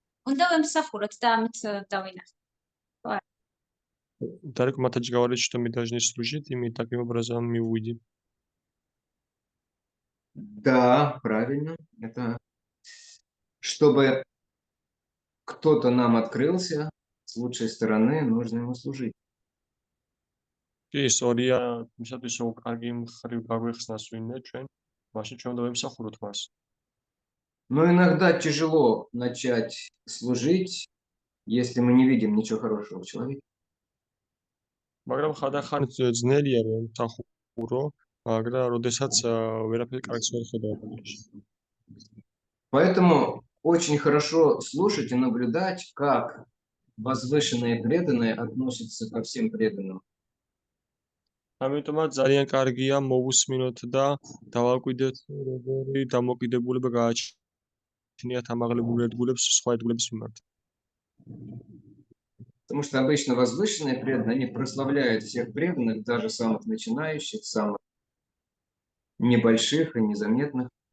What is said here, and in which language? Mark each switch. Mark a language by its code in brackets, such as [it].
[ka] უნდა ვემსახუროთ და ამით დავინახოთ. [ru] Дарик Матач говорит, что мы должны служить, и мы таким образом мы увидим. Да, правильно. Это чтобы кто-то нам открылся с лучшей стороны, нужно ему служить. [ka] კი, სწორია, მისათვის რომ კარგი მხრივ გაგვეხსნას ვინმე ჩვენ, მაშინ ჩვენ უნდა ვემსახუროთ მას. [ru] Но иногда тяжело начать служить, если мы не видим ничего хорошего в человеке. [ka] მაგრამ ხანდახან ძნელია რომ ვემსახურო, მაგრამ როდესაც ვერაფერი კარგს ვერ ხედავ ადამიანში. [ru] Поэтому очень хорошо слушать и наблюдать, как возвышенные преданные относятся ко всем преданным. [ka] ამიტომაც ძალიან კარგია მოვუსმინოთ და დავაკვირდეთ როგორი დამოკიდებულება გააჩნიათ ამაღლებულ ერთგულებს სხვა ერთგულების მიმართ. [ru] Потому что обычно возвышенные преданные, они прославляют всех преданных, даже самых начинающих, самых небольших и незаметных.